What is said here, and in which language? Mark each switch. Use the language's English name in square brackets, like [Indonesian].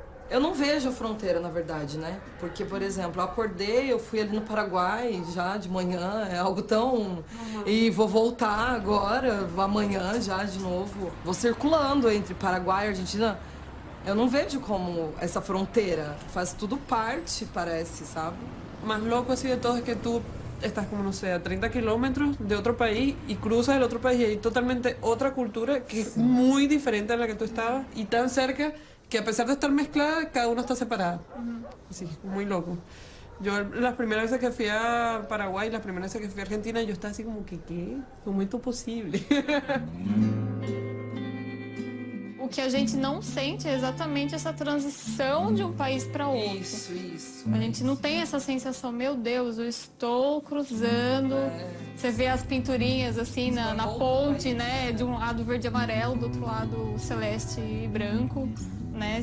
[Portuguese] Eu não vejo a fronteira, na verdade, né? Porque, por exemplo, eu acordei, eu fui ali no Paraguai já de manhã, é algo tão... E vou voltar agora, amanhã já de novo. Vou circulando entre Paraguai e Argentina. Eu não vejo como essa fronteira. Faz tudo parte, parece, sabe? [Spanish] Más loco así de todo es que tú estás como, no sé, a 30 kilómetros de otro país y cruzas el otro país y hay totalmente otra cultura que es muy diferente a la que tú estabas y tan cerca que a pesar de estar mezclada, cada uno está separado. Así, muy loco. Yo las primeras veces que fui a Paraguay, las primeras veces que fui a Argentina, yo estaba así como que, ¿qué? ¿Cómo esto es posible? [Portuguese] O que a gente não sente é exatamente essa transição de um país para outro. Isso. A gente não tem essa sensação, meu Deus, eu estou cruzando. Você vê as pinturinhas assim na ponte, né? De um lado verde e amarelo, do outro lado celeste e branco, né?